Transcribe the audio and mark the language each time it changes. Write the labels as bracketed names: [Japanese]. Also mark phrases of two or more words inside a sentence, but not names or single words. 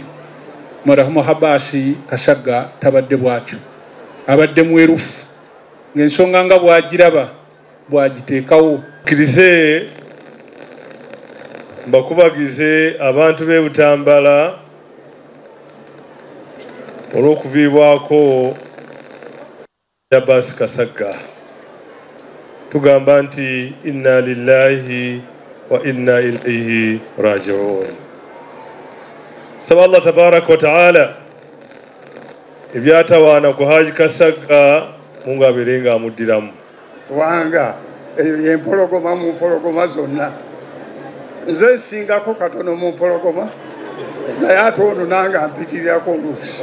[Ganda] Marehemu Abasi Kasagga tabadde bw'atyo abadde mwerufu ng'ensonga nga bw'agiraba bw'agiteekawo. Kkirize mbakubagize abantu b'e Butambala olw'okuviibwako Abasi Kasagga. Tugamba nti [Arabic] إنا لله وإنا إليه راجعون. [Ganda] Saba Allah [Arabic] تبارك وتعالى [Ganda] ebyatawaana ku Haji Kasagga Mungu abeerenga amuddiramu. Wanga eyo y'empologoma mu mpologoma zonna. Nze nsingako katono mu mpologoma naye ate ono nange ampitirirako oluusi.